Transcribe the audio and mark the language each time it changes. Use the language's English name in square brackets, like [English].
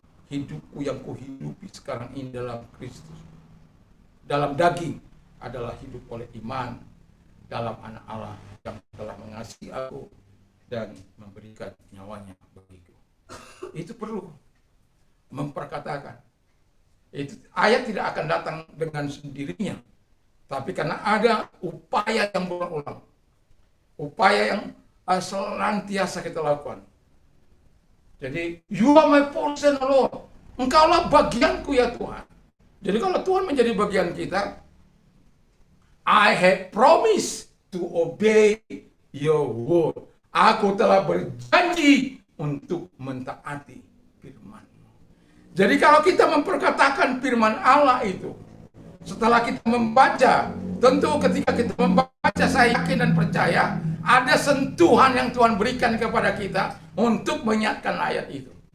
[Indonesian] Hidupku yang kuhidupi sekarang ini dalam Kristus. Dalam daging adalah hidup oleh iman dalam anak Allah yang telah mengasihi aku dan memberikan nyawanya bagiku. Itu perlu memperkatakan. Itu ayat tidak akan datang dengan sendirinya, tapi karena ada upaya yang berulang, upaya yang senantiasa kita lakukan. [English] Jadi, you are my portion, Lord. [Indonesian] Engkaulah bagianku ya Tuhan. Jadi kalau Tuhan menjadi bagian kita, [English] I have promised to obey your word. [Indonesian] Aku telah berjanji untuk mentaati firman-Mu. Jadi kalau kita memperkatakan firman Allah itu, setelah kita membaca, tentu ketika kita membaca, saya yakin dan percaya ada sentuhan yang Tuhan berikan kepada kita untuk mengingatkan ayat itu.